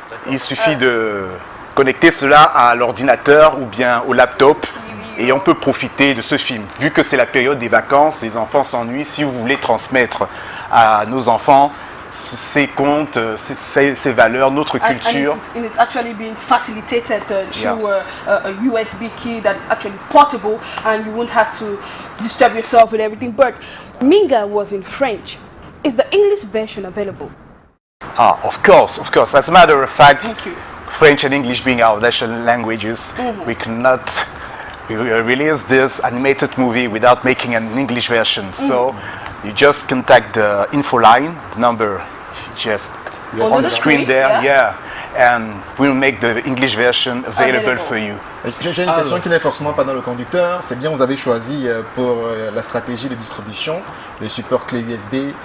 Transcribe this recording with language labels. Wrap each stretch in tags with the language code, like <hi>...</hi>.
<fr>Il suffit de connecter cela à l'ordinateur ou bien au laptop et on peut profiter de ce film. Vu que c'est la période des vacances, les enfants s'ennuient, si vous voulez transmettre à nos enfants ces contes, ces valeurs, notre culture.</fr> <en>And it's actually being facilitated through a USB key that is actually portable, and you won't have to disturb yourself with everything. But Minga was in French. Is the English version available? Ah, of course, of course. As a matter of fact, French and English being our national languages, we cannot release this animated movie without making an English version. So you just contact the info line, the number just on the screen there, and we'll make the English version available for you.</en> <fr>J'ai une question qui n'est forcément pas dans le conducteur. C'est bien, vous avez choisi pour la stratégie de distribution les supports clés USB.</fr>